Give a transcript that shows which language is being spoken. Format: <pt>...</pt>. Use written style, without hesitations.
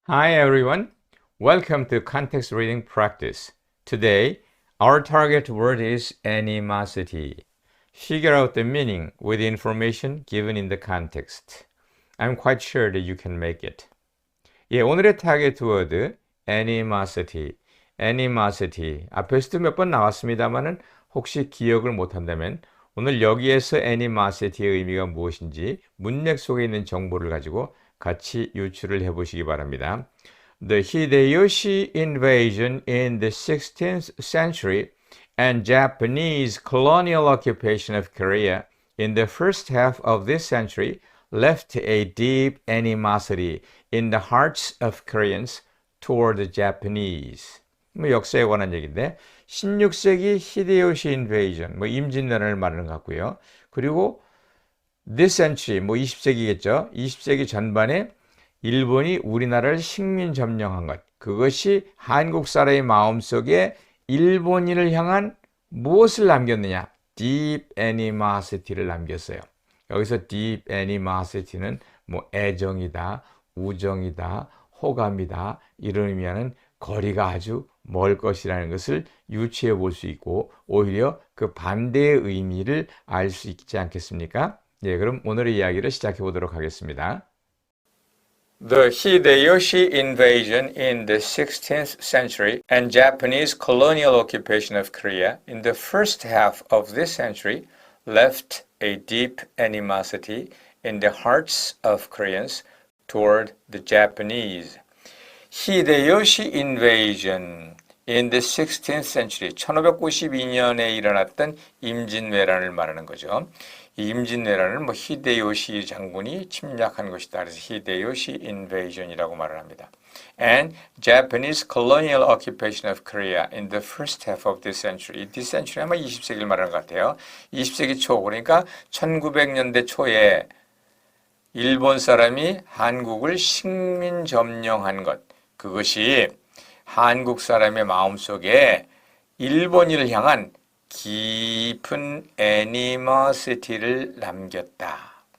<en>Hi everyone, welcome to Context Reading Practice. Today, our target word is animosity. Figure out the meaning with the information given in the context. I'm quite sure that you can make it.</en> <ko>예, 오늘의 타겟 워드 animosity.</ko> <en>animosity.</en> <ko>앞에서도 몇 번 나왔습니다만은 혹시 기억을 못한다면 오늘 여기에서 animosity의 의미가 무엇인지 문맥 속에 있는 정보를 가지고 같이 유추를 해보시기 바랍니다.</ko> <en>The Hideyoshi invasion in the 16th century and Japanese colonial occupation of Korea in the first half of this century left a deep animosity in the hearts of Koreans toward the Japanese.</en> <ko>역사에 관한 얘기인데 16세기 히데요시 인베이전, 임진왜란을 말하는 것 같고요. 그리고</ko> <en>this century,</en> <ko>20세기겠죠. 20세기 전반에 일본이 우리나라를 식민 점령한 것. 그것이 한국 사람의 마음속에 일본인을 향한 무엇을 남겼느냐? deep animosity를 남겼어요. 여기서 deep animosity는 애정이다, 우정이다, 호감이다 이런 의미하는 거리가 아주 멀 것이라는 것을 유추해 볼 수 있고 오히려 그 반대의 의미를 알 수 있지 않겠습니까? 예, 그럼 오늘의 이야기를 시작해 보도록 하겠습니다.</ko> <en>The Hideyoshi invasion in the 16th century and Japanese colonial occupation of Korea in the first half of this century left a deep animosity in the hearts of Koreans toward the Japanese. Hideyoshi invasion in the 16th century,</en> <ko>1592년에 일어났던 임진왜란을 말하는 거죠. 이 임진왜란을 히데요시 장군이 침략한 것이다. 그래서 히데요시 invasion이라고 말을 합니다.</ko> <en>And Japanese colonial occupation of Korea in the first half of this century. This century</en> <ko>아마 20세기를 말하는 것 같아요. 20세기 초, 그러니까 1900년대 초에 일본 사람이 한국을 식민 점령한 것. 그것이 한국 사람의 마음속에 일본인을 향한 깊은 animosity를 남겼다.</ko>